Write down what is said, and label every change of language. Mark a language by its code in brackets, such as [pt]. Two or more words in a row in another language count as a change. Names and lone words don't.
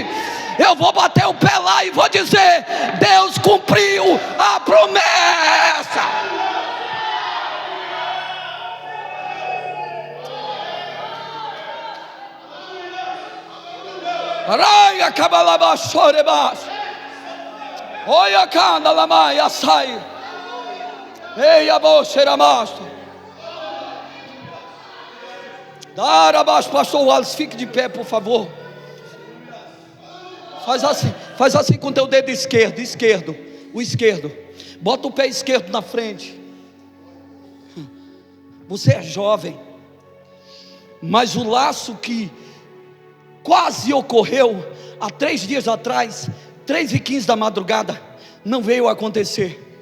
[pt] Eu vou bater o pé lá e vou dizer: Deus cumpriu a promessa. Raia cabalabashorebas. Olha canda lamaia sai. Ei aboxeramasto. Dar abaixo, pastor Wallace, fique de pé, por favor. Faz assim com o teu dedo esquerdo, o esquerdo. Bota o pé esquerdo na frente. Você é jovem, mas o laço que quase ocorreu há 3 dias atrás, 3h15 da madrugada, não veio acontecer.